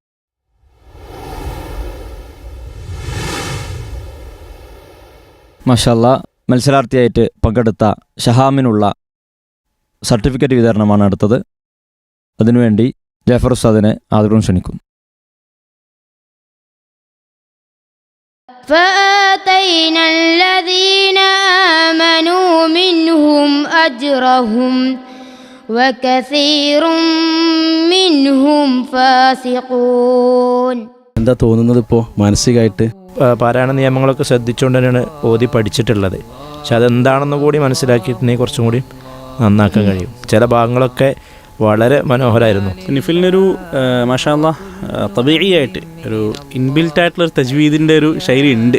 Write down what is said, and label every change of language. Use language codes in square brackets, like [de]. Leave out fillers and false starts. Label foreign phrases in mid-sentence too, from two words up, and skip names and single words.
[ar] ما شاء الله. [ml] മത്സരാർത്ഥിയായിട്ട് പങ്കെടുത്ത ഷഹാമിനുള്ള സർട്ടിഫിക്കറ്റ് വിതരണമാണ് അടുത്തത്. അതിനുവേണ്ടി ജാഫർ ഉസ്താദിനെ ആദരവും ക്ഷണിക്കുന്നു. [ar] فآتينا الذين آمنوا منهم أجرهم وكثير منهم فاسقون. [ml] എന്താ തോന്നുന്നത് ഇപ്പോൾ മാനസികമായിട്ട്? പാരായണ നിയമങ്ങളൊക്കെ ശ്രദ്ധിച്ചുകൊണ്ട് തന്നെയാണ് ഓതി പഠിച്ചിട്ടുള്ളത്. പക്ഷെ അതെന്താണെന്ന് കൂടി മനസ്സിലാക്കിയിട്ടുണ്ടെങ്കിൽ കുറച്ചും കൂടി നന്നാക്കാൻ കഴിയും. ചില ഭാഗങ്ങളൊക്കെ വളരെ മനോഹരമായിരുന്നു. നിഫിലിനൊരു [ar] ما شاء الله [ml] തബീഇയായിട്ട് ഒരു ഇൻബിൽറ്റ് ആയിട്ടുള്ളൊരു തജ്വീദിൻ്റെ ഒരു ശൈലി ഉണ്ട്.